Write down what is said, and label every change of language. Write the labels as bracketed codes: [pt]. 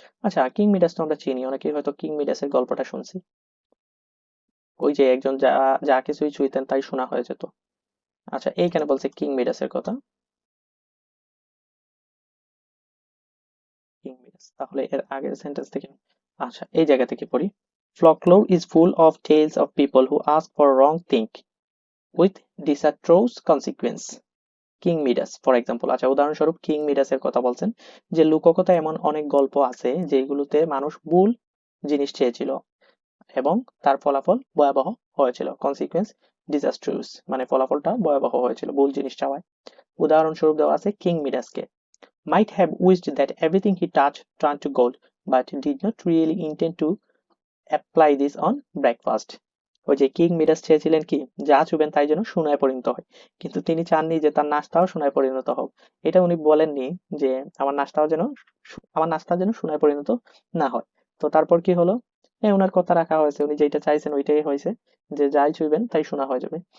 [bn] আচ্ছা, king Midas তো আমরা চিনি, অনেকেই হয়তো কিং মিডাসের গল্পটা শুনছি। ওই যে একজন যা যা কিছুই ছুঁইতেন তাই শোনা হয়ে যেত। আচ্ছা, এইখানে বলছে কিং মিডাসের কথা। কিং মিডাস, তাহলে এর আগের সেন্টেন্স থেকে, আচ্ছা এই জায়গা থেকে পড়ি। [en] Folklore is full of tales of people who ask for wrong thing with disastrous consequence. King Midas for example, [bn] আচ্ছা উদাহরণস্বরূপ কিং মিডাসের কথা বলছেন যে লোককথা এমন অনেক গল্প আছে যেগুলোতে মানুষ ভুল জিনিস চেয়েছিল এবং তার ফলাফল ভয়াবহ হয়েছিল। [en] consequence disastrous, [bn] মানে ফলাফলটা ভয়াবহ হয়েছিল ভুল জিনিস চাওয়ায়। উদাহরণস্বরূপ দেওয়া আছে king মিডাসকে, [en] might have wished that everything he touched turned to gold but did not really intend to apply this on breakfast. [bn] ওই যে কিং মিডাস চেয়েছিলেন কি, যা চুবেন তাই যেন সোনায় পরিণত হয়, কিন্তু তিনি চাননি যে তার নাস্তাও সোনায় পরিণত হোক। এটা উনি বলেননি যে আমার নাস্তা যেন সোনায় পরিণত না হয়। তো তারপর কি হলো, ওনার কথা রাখা হয়েছে, উনি যেটা চাইছেন ওইটাই হয়েছে, যে যাই ছুঁইবেন তাই সোনা হয়ে যাবে।